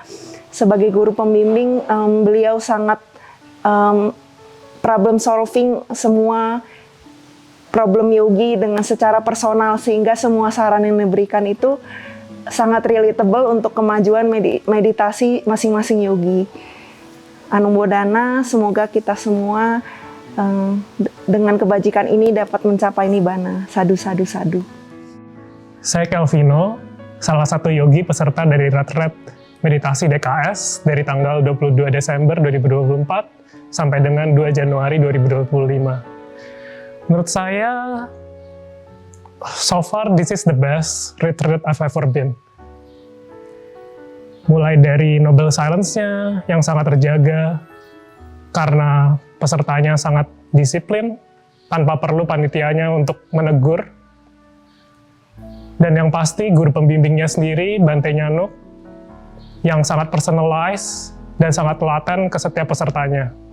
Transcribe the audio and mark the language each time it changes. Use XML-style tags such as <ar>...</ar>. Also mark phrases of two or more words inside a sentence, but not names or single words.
<id>Sebagai guru pembimbing, beliau sangat</id> <en>problem solving</en> <id>semua problem yogi dengan secara personal, sehingga semua saran yang diberikan itu sangat relatable untuk kemajuan meditasi masing-masing yogi. Anumodana, semoga kita semua dengan kebajikan ini dapat mencapai nibbana.</id> <pi>Sadu, sadu, sadu.</pi> <id>Saya Kelvino, salah satu yogi peserta dari retret meditasi DKS dari tanggal 22 Desember 2024 sampai dengan 2 Januari 2025. Menurut saya,</id> <en>so far this is the best retreat I've ever been.</en> <id>Mulai dari</id> <en>noble silence-</en> <id>nya yang sangat terjaga, karena pesertanya sangat disiplin, tanpa perlu panitianya untuk menegur. Dan yang pasti guru pembimbingnya sendiri, Bante Nyanu, yang sangat personalized dan sangat telaten ke setiap pesertanya.</id>